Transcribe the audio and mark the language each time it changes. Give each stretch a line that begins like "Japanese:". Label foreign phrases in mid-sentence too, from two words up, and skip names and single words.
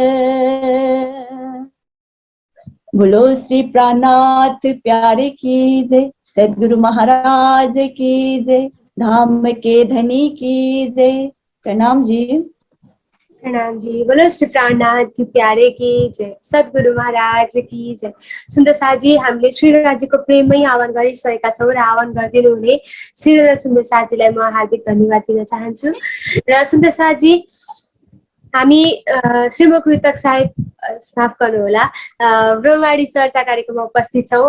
Hindi: बोलो श्री प्राणनाथ प्यारे की जय, सद्गुरु महाराज की जय, धाम के धनी की जय। प्रणाम जी। प्रणाम जी। बोलो श्री प्राणनाथ प्यारे की जय, सद्गुरु महाराज की जय।
Nepali: सुन्दर साजी, हामीले श्रीराजीको प्रेममै आह्वान गरिसकेका छौँ र आह्वान गरिदिनु हुने श्री र सुन्दर साजीलाई म हार्दिक धन्यवाद दिन चाहन्छु। र सुन्दर साजी, हामी श्रीमुख वितक साहेब माफ गर्नुहोला ब्रह्मवाणी चर्चा कार्यक्रममा उपस्थित छौँ।